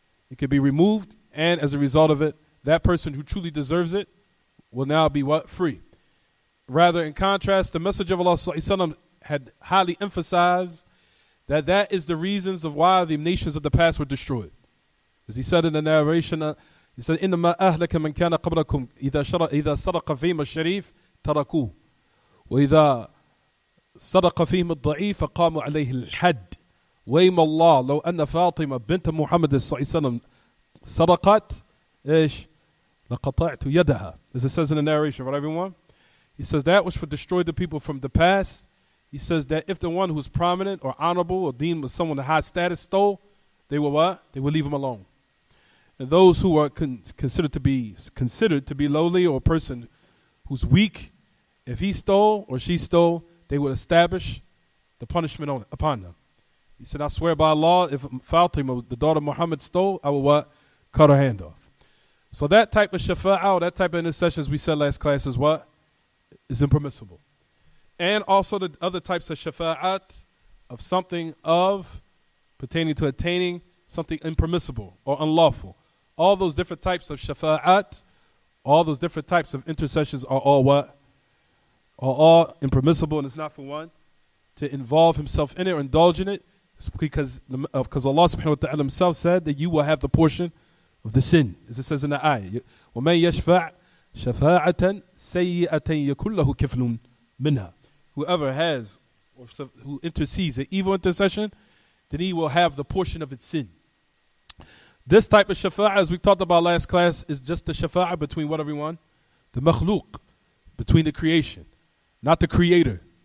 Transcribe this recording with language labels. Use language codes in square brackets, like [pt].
[en] It could be removed, and as a result of it, that person who truly deserves it will now be what? Free. Rather, in contrast, the Messenger of Allah ﷺ had highly emphasized that is the reasons of why the nations of the past were destroyed. As he said in the narration, he said, [ar] إِنَّمَا أَهْلَكَ مَنْ كَانَ قَبْلَكُمْ إِذَا صَدَقَ فِيهِمَ الشَّرِيفِ تَرَكُوهُ وَإِذَا صَدَقَ فِيهِمَ الضَّعِيفَ فَقَامُوا عَلَيْهِ الْحَدِّ وَيْمَ اللَّهِ لَوْ أَنَّ فَاطِمَةَ بِنْتَ مُحَمَّدٍ صلى الله عليه وسلم صَدَقَتْ إيش لَقَطَعْتُ يَدَهَا. [en] As it says in the narration, right, everyone? He says that which would destroy the people from the past. He says that if the one who's prominent or honorable or deemed as someone of high status stole, they will what? They will leave him alone. And those who are considered to be lowly, or a person who's weak, if he stole or she stole, they would establish the punishment upon them. He said, I swear by Allah, if Fatima, the daughter of Muhammad, stole, I will what? Cut her hand off. So that type of shafa'ah, or that type of intercession, as we said last class, is what? Is impermissible. And also the other types of shafa'at, of something of pertaining to attaining something impermissible or unlawful. All those different types of shafa'at, all those different types of intercessions are all what? Are all impermissible, and it's not for one to involve himself in it or indulge in it, because Allah subhanahu wa ta'ala himself said that you will have the portion of the sin. As it says in the ayah, [ar] وَمَنْ يَشْفَعْ شَفَاعَةً سَيِّئَةً يَكُنْ لَهُ كِفْلٌ مِنْهَا. [en] Whoever has, or who intercedes an evil intercession, then he will have the portion of its sin. This type of shafa'ah, as we talked about last class, is just the shafa'ah between what, everyone? The makhluq, between the creation, not the creator.